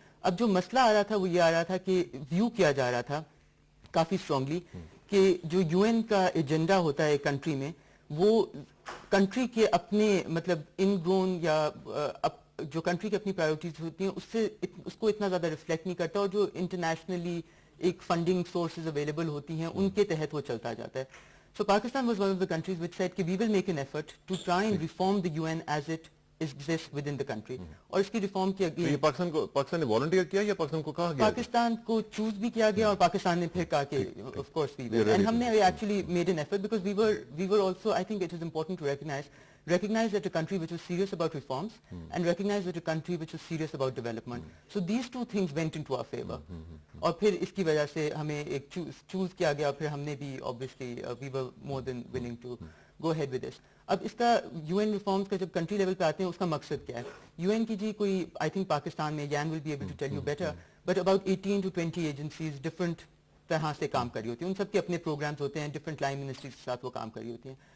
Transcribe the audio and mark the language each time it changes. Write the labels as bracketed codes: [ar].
[ur] اب جو مسئلہ آ رہا تھا وہ یہ آ رہا تھا کہ ویو کیا جا رہا تھا کافی اسٹرانگلی کہ جو یو این کا ایجنڈا ہوتا ہے کنٹری میں وہ کنٹری کے اپنے مطلب ان گرون یا جو کنٹری کی اپنی پرائیورٹیز ہوتی ہیں اس کو اتنا زیادہ ریفلیکٹ نہیں کرتا, اور جو انٹرنیشنلی ایک [en] funding sources available [ur] ہوتی ہیں ان کے تحت وہ چلتا جاتا ہے. [en] so Pakistan was one of the countries which said کہ we will make an effort to try and reform the U N as it exist within the country, [ur] اور اس کی ریفارم کی یہ پاکستان نے والنٹیئر کیا یا پاکستان کو کہا گیا؟ پاکستان کو چوز بھی کیا گیا اور پاکستان نے پھر کہا کہ [en] Of course we will, and ہم نے actually made an effort because we were also I think it is important to recognize that a country which was serious about reforms and recognize that a country which was serious about development. So these two things went into our favor. [ur] اور پھر اس کی وجہ سے ہمیں ایک choose کیا گیا, پھر ہم نے بھی [en] obviously we were more than willing to go ahead with this. [ur] اب اس کا یو این ریفارمس کا جب کنٹری لیول پہ آتے ہیں اس کا مقصد کیا ہے یو این کی جی کوئی [en] I think Pakistan میں Ian will be able to tell you better [ur] bit about 18 to 20 agencies different طرح سے کام کر رہی ہوتی ہیں, ان سب کے اپنے پروگرامز ہوتے ہیں, ڈفرنٹ لائن منسٹریز کے ساتھ وہ کام کر رہی ہوتی ہیں.